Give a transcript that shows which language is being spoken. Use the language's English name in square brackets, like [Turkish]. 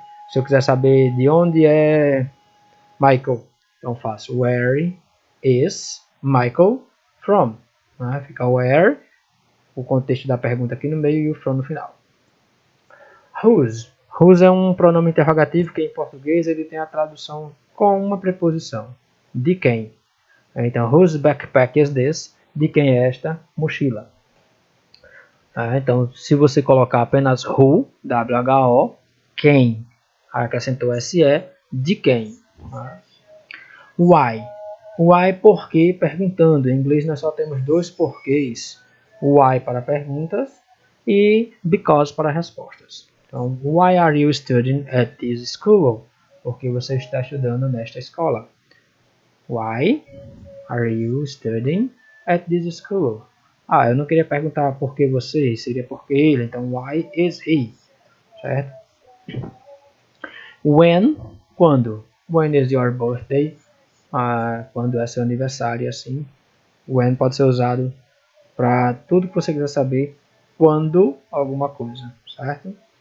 [Portuguese] Se eu quiser saber de onde é Michael, então faço [English] where is Michael from. [Portuguese] Fica where, o contexto da pergunta aqui no meio e o from no final. Whose. Whose é um pronome interrogativo que em português ele tem a tradução com uma preposição. De quem? Então, [English] whose backpack is this? [Portuguese] De quem é esta mochila? Então, se você colocar apenas who, W-H-O, quem, acrescentou S-E, de quem? Why. Why, por quê? Perguntando. Em inglês nós só temos dois porquês. Why para perguntas e because para respostas. Então, [English] why are you studying at this school? [Portuguese] Porque você está estudando nesta escola. [English] Why are you studying at this school? [Portuguese] Eu não queria perguntar por que você, seria por que ele, então [English] why is he? [Portuguese] Certo? When, quando? [English] When is your birthday? [Portuguese] Quando é seu aniversário, assim. When pode ser usado para tudo que você quiser saber quando alguma coisa, certo?